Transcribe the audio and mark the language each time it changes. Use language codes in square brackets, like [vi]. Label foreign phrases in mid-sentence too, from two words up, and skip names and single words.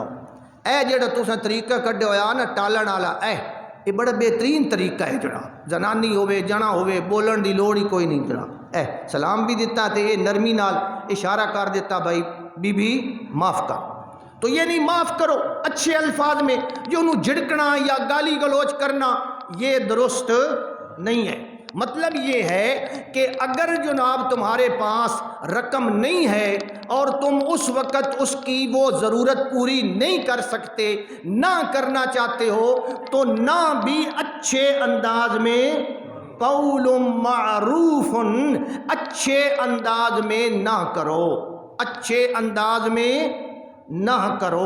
[pa] اے جڑا تساں طریقہ کڈے ہویا نا ٹالن والا، یہ بڑا بہترین طریقہ ہے جناب۔ زنانی ہوے جنا ہوے بولن دی لوڑ ہی کوئی نہیں جناب۔ سلام بھی دیتا تے یہ نرمی نال اشارہ کر دیتا بھائی بی بی معاف کر، [ur] تو یہ نہیں معاف کرو اچھے الفاظ میں، جو انہوں جھڑکنا یا گالی گلوچ کرنا یہ درست نہیں ہے۔ مطلب یہ ہے کہ اگر جناب تمہارے پاس رقم نہیں ہے اور تم اس وقت اس کی وہ ضرورت پوری نہیں کر سکتے، نہ کرنا چاہتے ہو، تو نہ بھی اچھے انداز میں قول معروف، اچھے انداز میں نہ کرو، اچھے انداز میں نہ کرو۔